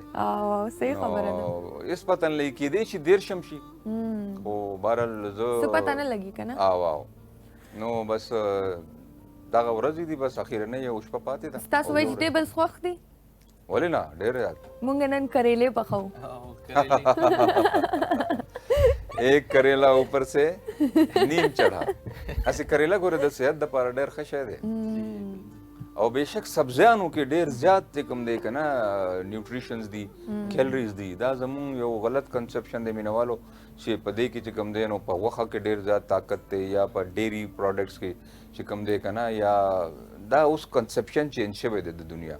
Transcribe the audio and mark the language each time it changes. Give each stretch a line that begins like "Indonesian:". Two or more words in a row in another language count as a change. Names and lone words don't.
Pashto: صحیح خبره ده هېڅ پته نه لګي کېدی شي 13 شي خو بهرحال زه څه پته نه لګي که نه او نو بس دغه ورځې دي بس اخیرنۍ یو شپه پاتې ده ستاسو ویجیټیبلز خوښ دي ولې نه ډېر زیات مونږ نن کریلې پخو
Urdu: ایک کریلا اوپر سے نیم چڑھا
Pashto: اسې کریلا ګوره د صحت دپاره ډېر ښه شی دی او بېشک سبزیانو کې ډېر زیات چې کوم دی که نه نیوټریشنز دي کیلریز دي دا زمونږ یو غلط کنسپشن دی مینهوالو چې په دې کې چې کوم دی نو په غوښه کې ډېر زیات طاقت دی یا په ډیری پروډکټس کې چې کوم دی که نه یا دا اوس
English: conception change
Pashto: شوی دی د دنیا